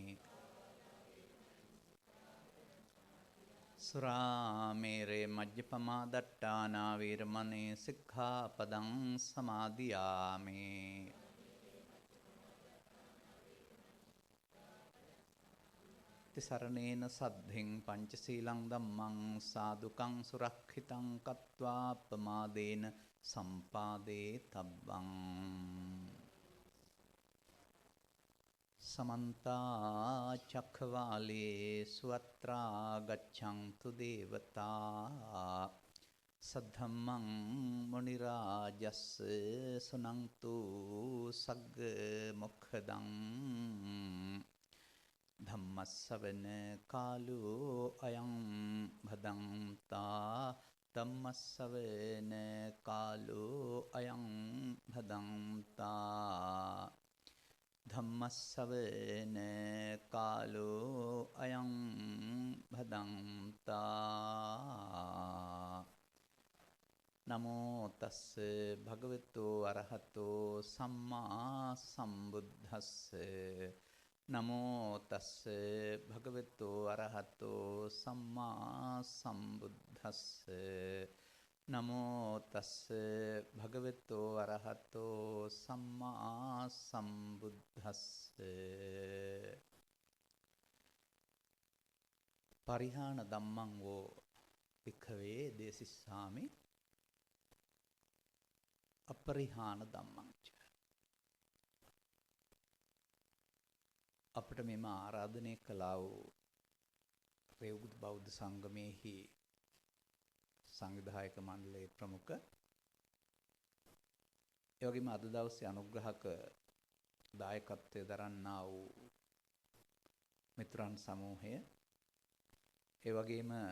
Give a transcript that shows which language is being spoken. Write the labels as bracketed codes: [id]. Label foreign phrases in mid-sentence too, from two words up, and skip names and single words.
[pi] සුරාමේරේ මජ්ජපමා දට්ඨානා වේරමණී සික්ඛාපදං සමාදියාමි. තිසරණේන සද්ධින් පංචශීලං ධම්මං සාදුකං සුරක්ෂිතං කତ୍වා අප්පමාදේන සම්පාදේ තබ්බං. සමන්තා චක්ඛවාලේසු අත්‍රා ගච්ඡන්තු දේවතා සද්ධම්මං මුනි රාජස්ස සුනන්තු සග්ග මොක්ඛදං. ධම්මස්සවන කාලෝ අයං භදංතා. ධම්මස්සවන කාලෝ අයං භදංතා. ධම්මස්සවන කාලෝ අයං භදංතා. නමෝ තස්ස භගවතු අරහතෝ සම්මා සම්බුද්දස්ස. නමෝ තස්ස භගවතු අරහතෝ සම්මා සම්බුද්දස්ස. නමෝ තස්ස භගවතු අරහතෝ සම්මා සම්බුද්දස්ස. පරිහාන ධම්මං වෝ භික්ඛවේ දේසිස්සාමි අපරිහාන ධම්මං ච. [si] අපට මෙම ආරාධනය කළා වූ රේවුද බෞද්ධ සංගමේහි සංවිධායක මණ්ඩලයේ ප්‍රමුඛ, ඒ වගේම අද දවසේ අනුග්‍රහක දායකත්වයේ දරන්නා වූ මිත්‍රාන් සමූහය, ඒ වගේම